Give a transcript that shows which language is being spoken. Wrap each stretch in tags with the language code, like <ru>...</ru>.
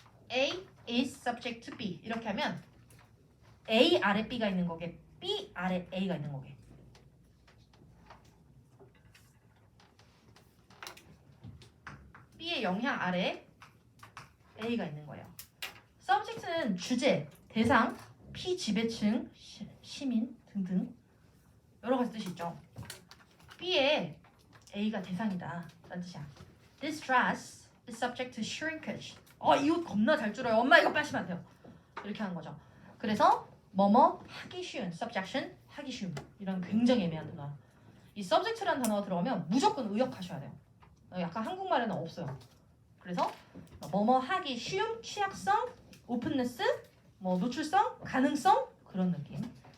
<en>A is subject to B</en> <ko>이렇게 하면 A 아래 B가 있는 거게 B 아래 A가 있는 거게 B의 영향 아래 A가 있는 거예요. subject는 주제, 대상, 피지배층, 시민 등등 여러 가지 뜻이 있죠. B에 A가 대상이다 라는 뜻이야.</ko> <en>This dress is subject to shrinkage.</en> <ko>이 옷 겁나 잘 줄어요. 엄마 이거 빠시면 안 돼요. 이렇게 하는 거죠. 그래서 뭐뭐 하기 쉬운 subjection 하기 쉬운 이런 굉장히 애매한 단어. 이 subject라는 단어가 들어오면 무조건 의역하셔야 돼요. 약간 한국말에는 없어요. 그래서 뭐뭐 하기 쉬움, 취약성, 오픈네스, 뭐 노출성, 가능성 그런 느낌.</ko>